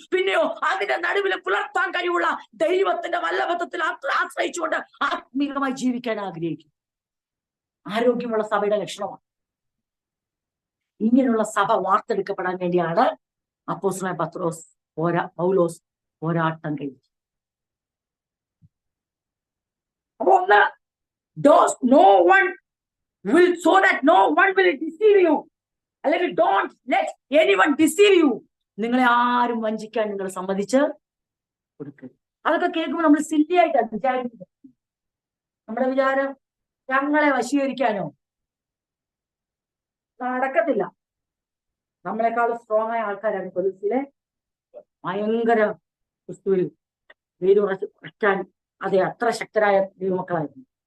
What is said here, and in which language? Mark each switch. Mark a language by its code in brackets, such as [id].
[ml] പിന്നെയോ അതിന്റെ നടുവിൽ പുലർത്താൻ കഴിവുള്ള ദൈവത്തിന്റെ വല്ലഭത്വത്തിൽ ആശ്രയിച്ചുകൊണ്ട് ആത്മീകമായി ജീവിക്കാൻ ആഗ്രഹിക്കും. ആരോഗ്യമുള്ള സഭയുടെ ലക്ഷണമാണ്. ഇങ്ങനെയുള്ള സഭ വാർത്തെടുക്കപ്പെടാൻ വേണ്ടിയാണ് അപ്പോസ്തലനായ പൗലോസ് പോരാട്ടം കഴിച്ചത്. അപ്പൊ ഒന്ന്, [en] no one will, so that no one will deceive you, [ml] അല്ലെങ്കിൽ [en] don't let anyone deceive you. [ml] നിങ്ങളെ ആരും വഞ്ചിക്കാൻ നിങ്ങൾ സമ്മതിച്ച് കൊടുക്കരുത്. അതൊക്കെ കേൾക്കുമ്പോൾ നമ്മൾ സില്ലി ആയിട്ടാണ് വിചാരിക്കുന്നത്. നമ്മുടെ വിചാരം ഞങ്ങളെ വശീകരിക്കാനോ നടക്കത്തില്ല. നമ്മളെക്കാൾ സ്ട്രോങ് ആയ ആൾക്കാരാണ് കൊലൂസിലെ ഭയങ്കര ക്രിസ്തുവിൽ വേരുറക്കാൻ അതെ അത്ര ശക്തരായ ദൈവമക്കളായിരുന്നു.